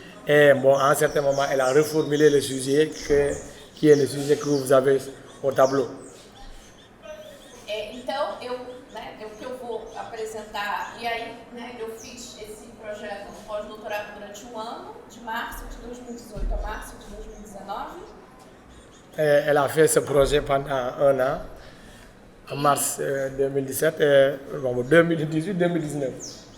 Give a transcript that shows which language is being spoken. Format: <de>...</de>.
<fr>Et bon, à un certain moment, elle a reformulé le sujet qui est le sujet que vous avez au tableau.</fr> <pt>Então, o que eu vou apresentar, e aí, né, eu fiz esse projeto no pós-doutorado durante um ano, de março de 2018 a março de 2019.</pt> <fr>Elle a fait ce projet pendant un an, en mars 2017 et 2018-2019.</fr>